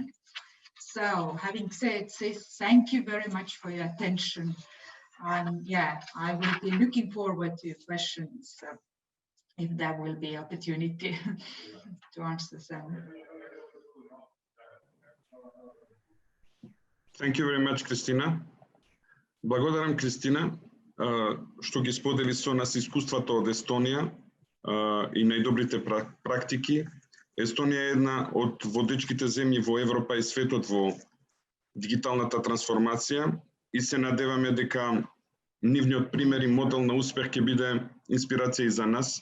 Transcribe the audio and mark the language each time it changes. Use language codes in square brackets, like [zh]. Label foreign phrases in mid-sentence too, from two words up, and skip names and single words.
[en] So having said this, thank you very much for your attention. Yeah, I will be looking forward to your questions if there will be opportunity to answer them. Thank you very much, Кристина. [mk] Благодарам, Кристина, што ги сподели со нас искуството од Естонија и најдобрите практики. Естонија е една од водечките земји во Европа и светот во дигиталната трансформација и се надеваме дека нивниот пример и модел на успех ќе биде инспирација и за нас.